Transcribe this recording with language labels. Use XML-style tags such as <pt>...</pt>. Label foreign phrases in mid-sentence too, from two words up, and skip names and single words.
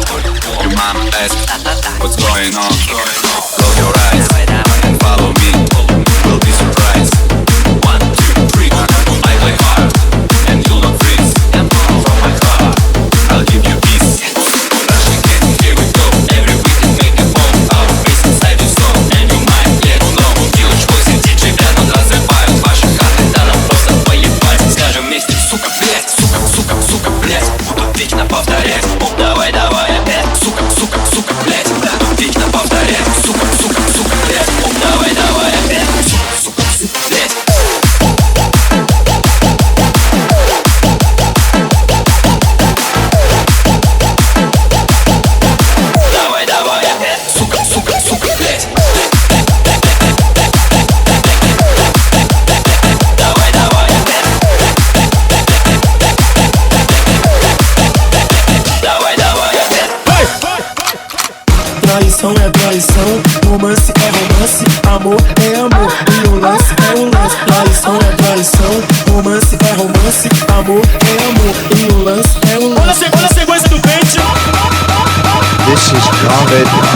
<en>Your mom asked what's going on. Close your eyes and follow me. We'll be surprised. 1, 2, 3. I play hard and you'll not freeze. From my heart, I'll give you peace. Rush again, here we go. Every weekend make it home. Our face inside your soul and your mind get low.</en> <ru>Делать твой диджей рядом разрывают ваши карты. Да нам просто поебать. Скажем вместе, сука, блядь, сука, сука, сука, блядь. Буду вечно повторять. Давай, давай опять. Сука, сука, сука, блядь. Буду вечно повторять. Сука, сука, сука, блядь. Давай, давай опять. Сука, сука, сука, блядь. Давай, давай опять. Сука, сука, сука, блядь. Давай, давай опять. Давай, давай опять.</ru> <pt>Traição é traição, romance é romance, amor é amor, e o lance é o lance. Traição é traição, romance é romance, amor é amor, e o lance é o lance. Olha a sequência do pente.</pt> <en>This is Garbage.</en>